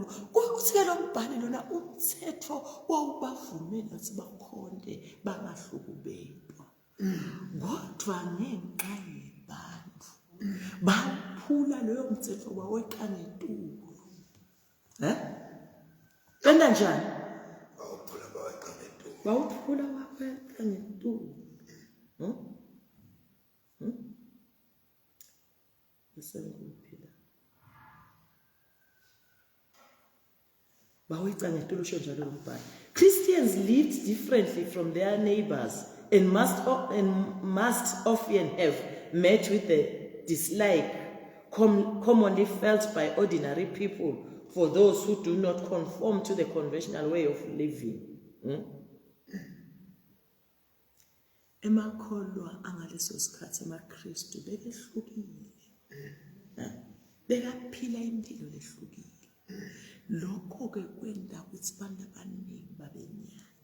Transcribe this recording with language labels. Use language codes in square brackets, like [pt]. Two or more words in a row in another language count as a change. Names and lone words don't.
[ss] Kuthi lo mbhalo lona umthetho wawubavumela ukuthi bakhonde bangahlukubetwa. Kodwa ngenxa yebantu baphula loyo mthetho baweqa ngetulo. Benda njani? Bawuphula baweqa ngetulo. [en] Christians lived differently from their neighbors and must often have met with the dislike commonly felt by ordinary people for those who do not conform to the conventional way of living. [ss] Emakholwa angaleso sikhathi amaKristu bekehlukile. Bekaphila impilo lehlukile. Lokho ke kwenda ukuthi abantu abaningi babenyanya.